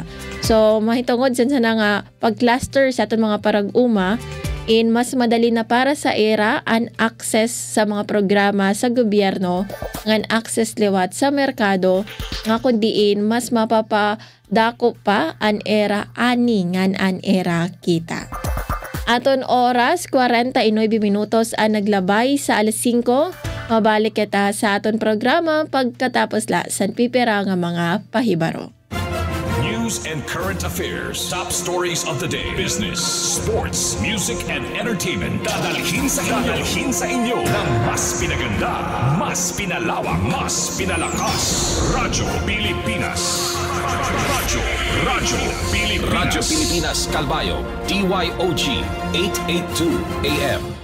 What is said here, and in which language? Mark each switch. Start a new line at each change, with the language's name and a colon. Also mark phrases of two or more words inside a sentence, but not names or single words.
Waray: So mahitungod san nga pag-cluster sa aton mga parag-uma in mas madali na para sa era an access sa mga programa sa gobyerno ngan access liwat sa merkado nga kundiin mas mapapadako pa an era ani ngan an era kita. Aton oras, 49 minutos ang naglabay sa alas 5. Mabalik kita sa aton programa pagkatapos la san pipira nga mga pahibaro.
English: News and current affairs. Top stories of the day. Business, sports, music, and entertainment.
Filipino: Dadalhin sa inyo ng mas pinaganda, mas pinalawak, mas pinalakas. Radyo Pilipinas. Radyo Pilipinas Calbayog. DYOG 882 AM.